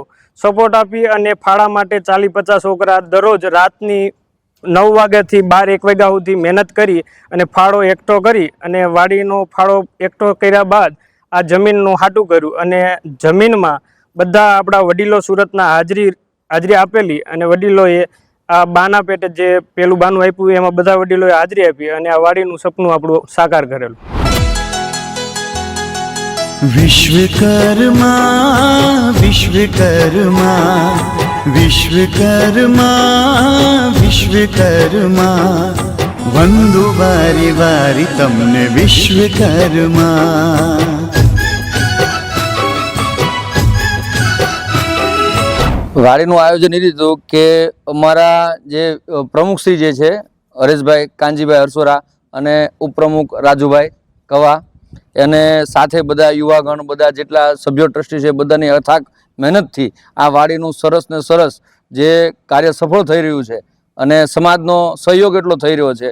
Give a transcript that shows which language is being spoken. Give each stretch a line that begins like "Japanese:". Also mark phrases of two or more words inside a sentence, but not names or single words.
Gujarati: સપોર્ટ આપી અને ફાળા માટે 40-50 છોકરા દરરોજ રાતની 9 વાગ્યાથી 12-1 વાગ્યા સુધી મહેનત કરી અને ફાળો એકઠો કરી અને વાડીનો ફાળો એકઠો કર્યા બાદ આ જમીનનું હાટું કર્યું। અને જમીનમાં બધા આપણા વડીલો સુરતના હાજરી આપેલી અને વડીલોએ આ બાના પેટે જે પેલું બાનું આપ્યું એમાં બધા વડીલોએ હાજરી આપી અને આ વાડીનું સપનું આપણું સાકાર કરેલું। વિશ્વકર્મા વિશ્વકર્મા વિશ્વકર્મા વિશ્વકર્મા વંદુ વારી વારી તમને વિશ્વકર્મા। વાડીનું આયોજન એ રીતું કે અમારા જે પ્રમુખશ્રી જે છે હરેશભાઈ કાનજીભાઈ હરસોરા અને ઉપપ્રમુખ રાજુભાઈ કવા અને સાથે બધા યુવાગણ બધા જેટલા સભ્યો ટ્રસ્ટી છે બધાની અથાગ મહેનતથી આ વાડીનું સરસ ને સરસ જે કાર્ય સફળ થઈ રહ્યું છે અને સમાજનો સહયોગ એટલો થઈ રહ્યો છે।